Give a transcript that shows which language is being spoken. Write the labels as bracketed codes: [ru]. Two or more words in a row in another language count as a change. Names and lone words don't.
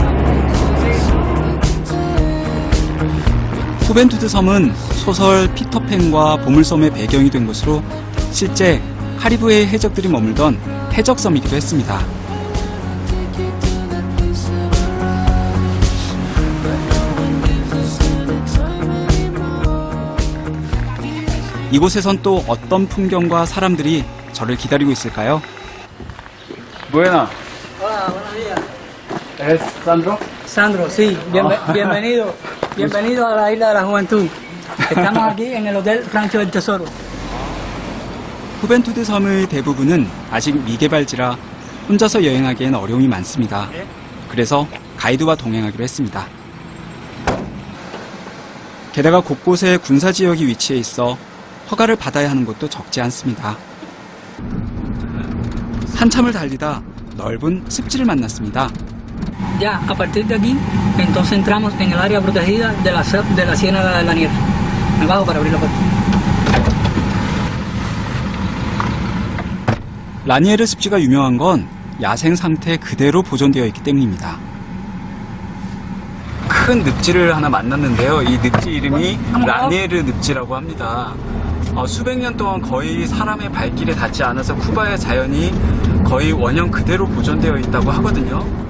[ko] 후벤투드 섬은 소설 피터팬과 보물섬의 배경이 된 곳으로 실제 카리브해의 해적들이 머물던 해적섬이기도 했습니다. 이곳에선 또 어떤 풍경과 사람들이 저를 기다리고 있을까요? [es] Buena. Hola, buenos días. ¿Eres Sandro? Sandro, sí, bienvenido. Bienvenido a la Isla de la Juventud. Estamos aquí en el Hotel Rancho del Tesoro. [ko] 후벤투드 섬의 대부분은 아직 미개발지라 혼자서 여행하기엔 어려움이 많습니다. 그래서 가이드와 동행하기로 했습니다. 게다가 곳곳에 군사지역이 위치해 있어 허가를 받아야 하는 곳도 적지 않습니다. 한참을 달리다 넓은 습지를 만났습니다. [es] Ya, a partir de aquí, entonces entramos en el área protegida de la Ciénaga de Lanier. Me bajo para abrir la puerta. [ko] 라니에르 습지가 유명한 건 야생 상태 그대로 보존되어 있기 때문입니다. 큰 늪지를 하나 만났는데요. 이 늪지 이름이 라니에르 늪지라고 합니다. 수백 년 동안 거의 사람의 발길에 닿지 않아서 쿠바의 자연이 거의 원형 그대로 보존되어 있다고 하거든요.